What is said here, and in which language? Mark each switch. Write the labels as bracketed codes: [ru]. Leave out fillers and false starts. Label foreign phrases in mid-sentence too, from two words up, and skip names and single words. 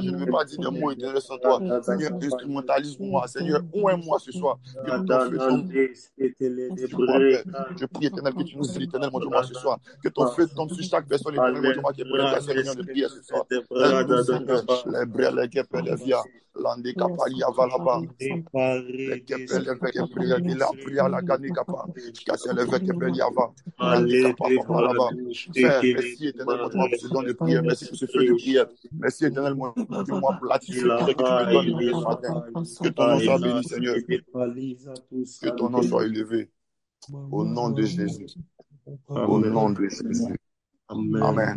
[fr] Je ne veux pas dire des mots éternels sans toi. Seigneur, instrumentalise-moi. Seigneur, ouvre-moi ce soir. Que ton feu tombe sur moi, Père. Je prie, éternel, que tu nous aides, éternel, mon Dieu, moi, ce soir. Que ton feu tombe sur chaque personne, éternel, mon Dieu, moi, qui est connectée à ces réunions de prière ce soir. Aide-nous, Seigneur. Les brels, les guêpes, les via. L'andé capali avalaba. Les guêpes, les vecs, prière, il a prié à la gani capa. Casser les vecs, ilava. L'andé capa, papa, là-bas. Père, merci, éternel, mon Dieu, moi, pour ce don de prière. Merci pour ce feu de prière. Merci, éternel, mon Dieu, moi, pour l'attitude de prière que tu me donnes depuis ce matin. Que ton nom soit béni, Seigneur. Que ton nom soit élevé. Au nom de Jésus. Au nom de Jésus. Amen.